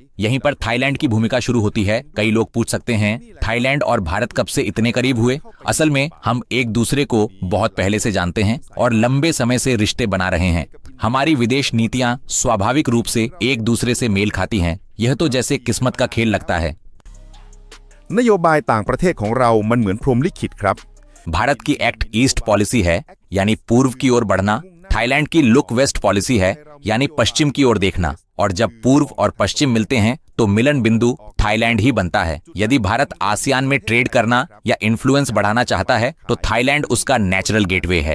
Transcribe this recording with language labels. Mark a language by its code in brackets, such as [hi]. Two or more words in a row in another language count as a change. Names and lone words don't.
[hi] यहीं पर थाईलैंड की भूमिका शुरू होती है। कई लोग पूछ सकते हैं, थाईलैंड और भारत कब से इतने करीब हुए? असल में हम एक दूसरे को बहुत पहले से जानते हैं और लंबे समय से रिश्ते बना रहे हैं। हमारी विदेश नीतियां स्वाभाविक रूप से एक दूसरे से मेल खाती हैं। यह तो जैसे किस्मत का खेल लगता है। [th] นโยบายต่างประเทศของเรามันเหมือนพรหมลิขิตครับ [hi] भारत की [en] Act East policy [hi] है, यानी पूर्व की ओर बढ़ना। थाईलैंड की [en] Look West policy [hi] है, यानी पश्चिम की ओर देखना। और जब पूर्व और पश्चिम मिलते हैं तो मिलन बिंदु थाईलैंड ही बनता है। यदि भारत आसियान में ट्रेड करना या इन्फ्लुएंस बढ़ाना चाहता है तो थाईलैंड उसका [en] natural gateway [hi] है।